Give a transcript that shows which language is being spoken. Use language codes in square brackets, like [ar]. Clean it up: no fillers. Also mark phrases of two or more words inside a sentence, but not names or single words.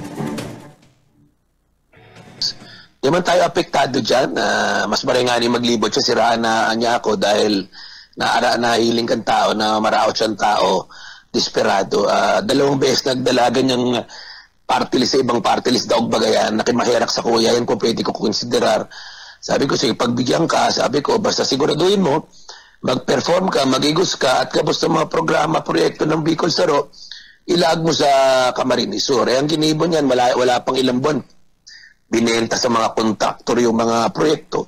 [bik] Di man tayo apektado dyan. Mas marangani maglibot siya, siraan na niya ako dahil nahiling kang tao, na maraot siyang tao, desperado. 2 beses nagdalagan niyang party list sa ibang party list daog bagayan, nakimahirak sa kuya, yan kung pwede ko konsiderar. [tl] Sabi ko, sige, pagbigyan ka, sabi ko, basta siguraduhin mo, mag-perform ka, magigos ka, at kapos ng mga programa, proyekto ng Bicol Saro, ilag mo sa Camarines Sur. Ang ginibo niyan, wala pang ilang buwan. Binenta sa mga kontraktor yung mga proyekto.